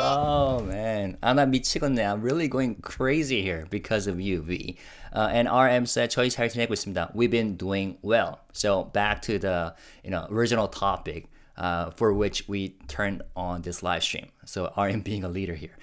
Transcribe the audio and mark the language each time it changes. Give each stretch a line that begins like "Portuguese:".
English: Oh man,
Korean: 나 미치겠네.
English: I'm really going crazy here because of you, V. And RM said,
Korean: 저희 잘 지내고 있습니다.
English: We've been doing well. So back to the original topic. For which we turned on this live stream. So RM being a leader here.